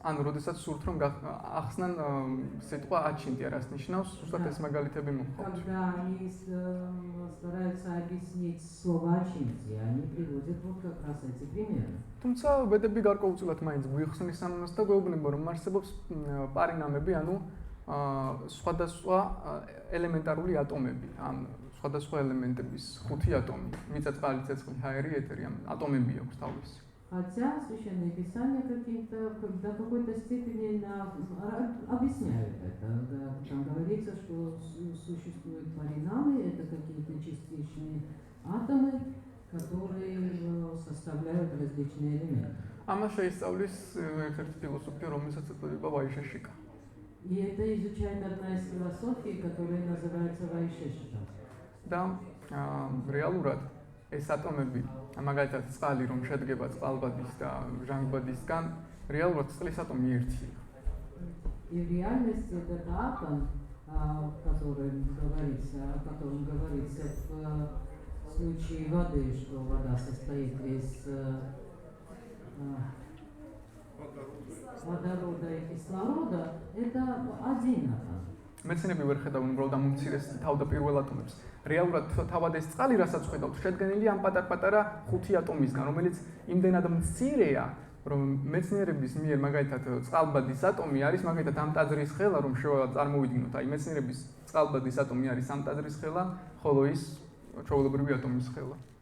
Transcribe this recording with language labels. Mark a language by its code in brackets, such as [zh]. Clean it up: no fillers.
[ka] ანუ როდესაც სურთ რომ ახსნან სიტყვა აჩინტია რას ნიშნავს, ზუსტად ეს მაგალითები მოხდა. [ru] Когда они стараются объяснить слово ачинтия, они приводят вот как раз эти примеры. [ka] თუმცა ვედები გარკვეულწილად მაინც გვიხსნის ამას და გვეუბნება რომ არსებობს პარინამები, ანუ სხვადასხვა ელემენტარული ატომები, ან სხვადასხვა ელემენტების ხუთი ატომი, მიწა-წყალი, цеცხლი, ჰაერი, ეთერი, ატომები აქვს თავისი. [ru] Хотя Священное Писание до какой-то степени объясняют это. Там говорится, что существуют паринамы, это какие-то частичные атомы, которые составляют различные элементы. [ka] ამას შეისწავლის ერთ-ერთი ფილოსოფია, რომელსაც ეწოდება ვაიშეშიკა. [ru] И это изучает одна из философий, которая называется вайшешика. [ka] და რეალურად ეს ატომები, მაგალითად წყალი რომ შედგება წყალბადის და ჟანგბადისგან, რეალურად წყლის ატომი ერთია. [ru] И в реальности этот атом, о котором говорится в случае воды, что вода состоит из водорода и кислорода, это один атом. [ka] მეცნიერები ვერ ხედავენ უბრალოდ ამ უმცირეს თავდაპირველ ატომებს. რეალურად თავად ეს წყალი, რასაც ხედავთ, შედგენილია ამ პატარ-პატარა 5 ატომისგან, რომელიც იმდენად მცირეა, რომ მეცნიერების მიერ მაგალითად წყალბადის ატომი არის მაგალითად ამ ტაძრის ხელა, რომ წარმოვიდგინოთ, აი მეცნიერების წყალბადის ატომი არის ამ ტაძრის ხელა, ხოლო ის ჩვეულებრივი ატომის ხელა.